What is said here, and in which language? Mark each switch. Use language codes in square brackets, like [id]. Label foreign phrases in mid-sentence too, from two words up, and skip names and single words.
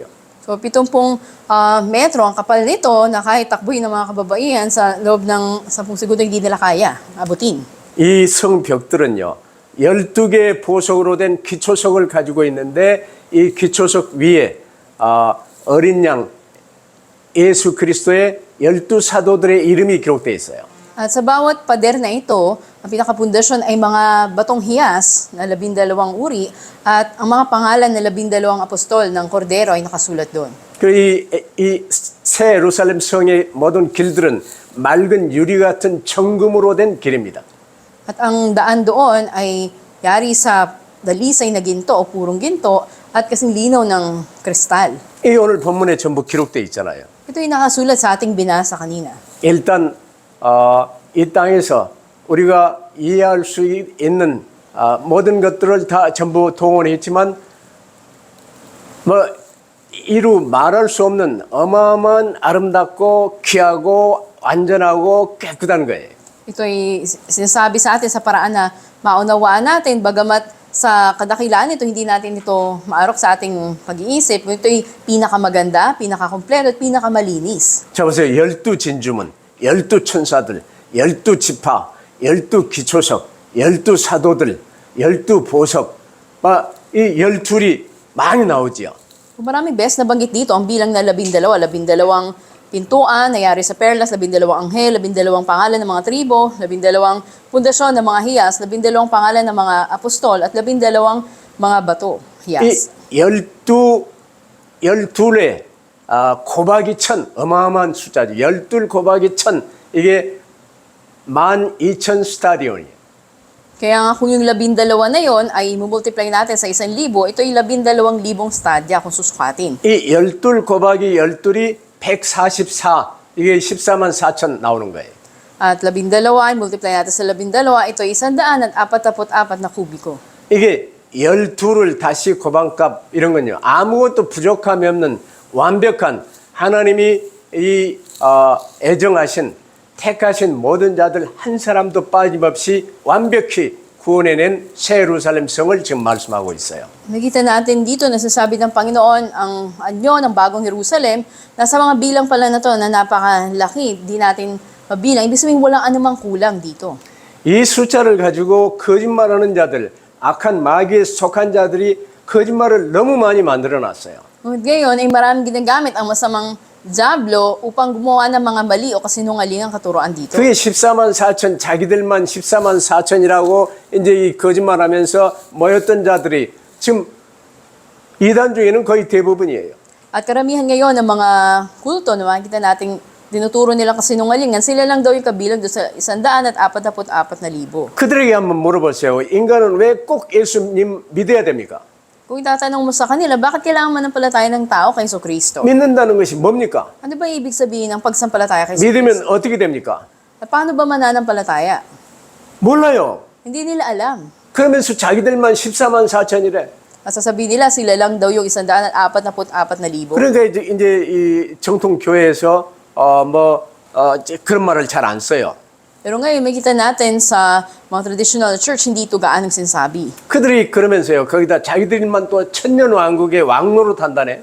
[tl] So 70 metro ang kapal nito na kahit takbuhin ng mga kababaihan sa loob ng 10 segundo hindi nila kaya abutin. [ko] 이 성벽들은요 12개의 보석으로 된 기초석을 가지고 있는데 이 기초석 위에 어린 양 예수 그리스도의 12사도들의 이름이 기록되어 있어요. [tl] At sa bawat pader na ito, ang pinakapundasyon ay mga batong hiyas na 12 uri at ang mga pangalan na 12 apostol ng Kordero ay nakasulat doon. [ko] 새 예루살렘 성의 모든 길들은 맑은 유리 같은 정금으로 된 길입니다. [tl] At ang daan doon ay yari sa dalisay na ginto o purong ginto at kasing linaw ng kristal. [ko] 이 오늘 본문에 전부 기록되어 있잖아요. [tl] Ito yung nakasulat sa ating binasa kanina. [ko] 일단 이 땅에서 우리가 이해할 수 있는 모든 것들을 다 전부 동원했지만 이루 말할 수 없는 어마어마한 아름답고 귀하고 완전하고 깨끗한 거예요. [tl] Ito ay sinasabi sa atin sa paraan na maunawaan natin, bagamat sa kadakilaan ito, hindi natin ito maarok sa ating pag-iisip. Ito ay pinakamaganda, pinakakompleto at pinakamalinis. [ko] 자 보세요. 12진주문, 12천사들, 12지파, 12기초석, 12사도들, 12보석. 이 12이 많이 나오지요. [tl] Maraming beses nabanggit dito ang bilang na 12, 12 pintuan, nayari sa perlas, 12 anghel, 12 pangalan ng mga tribo, 12 pundasyon ng mga hiyas, 12 pangalan ng mga apostol, at 12 mga bato, hiyas. [ko] 이 12의 곱하기 천, 어마어마한 숫자죠. 12 곱하기 천, 이게 12,000 스타디온이에요. [tl] Kaya nga kung yung 12 na yon ay multiply natin sa 1,000, ito yung 12,000 stadya kung susukatin. [ko] 이 12 곱하기 12이 144, 이게 14만 4천 나오는 거예요. [tl] At 12, multiply natin sa 12, ito ay 144 na kubiko. [ko] 이게 12를 다시 곱한값 이런 건요. 아무것도 부족함이 없는 완벽한 하나님이 이 애정하신 택하신 모든 자들 한 사람도 빠짐없이 완벽히 구원해낸 새 예루살렘 성을 지금 말씀하고 있어요. [tl] Nakita natin dito, nasasabi ng Panginoon ang anyo ng bagong Jerusalem, nasa mga bilang pala na to na napakalaki, di natin mabilang. Ibig sabihin walang anumang kulang dito. [ko] 이 숫자를 가지고 거짓말하는 자들, 악한 마귀에 속한 자들이 거짓말을 너무 많이 만들어 놨어요. [tl] Ngunit ngayon ay maraming ginagamit ang masamang diablo upang gumawa ng mga mali o kasinungalingang katuroan dito. [ko] 그게 14만 4천, 자기들만 14만 4천이라고 이제 이 거짓말하면서 모였던 자들이 지금 이단 중에는 거의 대부분이에요. [tl] At karamihan ngayon ng mga kulto na makikita nating dinuturo nilang kasinungalingan, sila lang daw yung kabilang doon sa 144,000. [ko] 그들에게 한번 물어보세요. 인간은 왜 꼭 예수님 믿어야 됩니까? [tl] Kung itatanong mo sa kanila, bakit kailangan manampalataya ng tao kay Jesucristo? [ko] 믿는다는 것이 뭡니까? [tl] Ano ba ibig sabihin ng pagsampalataya kay [ko] 믿으면 [tl] Jesucristo? [ko] 어떻게 됩니까? [tl] At paano ba mananampalataya? [ko] 몰라요. [tl] Hindi nila alam. [ko] 그러면서 자기들만 14만 4천이래. [tl] At sasabihin nila, sila lang daw yung 144,000. [ko] 그러니까 이제 이 정통 교회에서 그런 말을 잘 안 써요. [tl] Pero ngayon, makita natin sa mga [en] traditional church, [tl] hindi ito gaanong sinasabi. [ko] 그들이 그러면서요. 거기다 자기들만 또 천년 왕국의 왕노릇 한다네.